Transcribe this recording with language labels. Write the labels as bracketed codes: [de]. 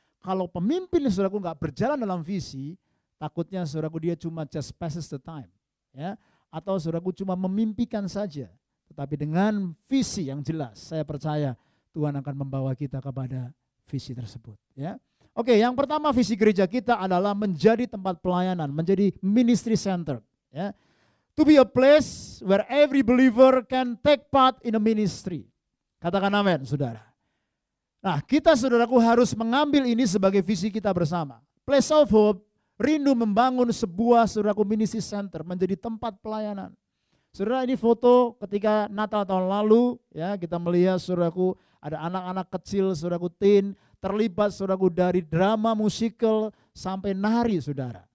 [id] Kalau pemimpin saudaraku nggak berjalan dalam visi, takutnya saudaraku dia cuma [en] just passes the time, [id] ya, atau saudaraku cuma memimpikan saja. Tetapi dengan visi yang jelas, saya percaya Tuhan akan membawa kita kepada visi tersebut. Ya, oke. Yang pertama visi gereja kita adalah menjadi tempat pelayanan, menjadi ministry center. [en] Ya, to be a place where every believer can take part in a ministry. [id] Katakan amin, saudara. Nah, kita saudaraku harus mengambil ini sebagai visi kita bersama. Place of Hope rindu membangun sebuah saudaraku ministry center, menjadi tempat pelayanan. Saudara, ini foto ketika Natal tahun lalu ya, kita melihat saudaraku ada anak-anak kecil, saudaraku teen, terlibat saudaraku dari drama musikal sampai nari, saudara.